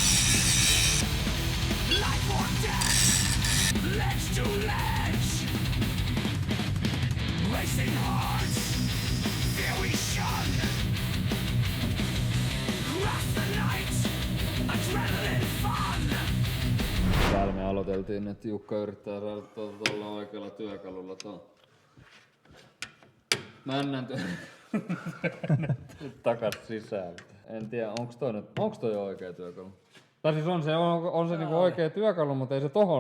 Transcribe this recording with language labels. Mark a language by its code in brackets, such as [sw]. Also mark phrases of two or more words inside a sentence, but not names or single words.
[en] Life or death, ledge to ledge. Racing hearts, fear we shun. Cross the night, adrenaline fun. [fi] Täällä me aloiteltiin, että Jukka yrittää saada tuolla oikealla työkalulla tuon männän takas sisältä. En tiedä, onks toi oikea työkalu? Tai siis on se niinku oikea työkalu, mutta ei se tohon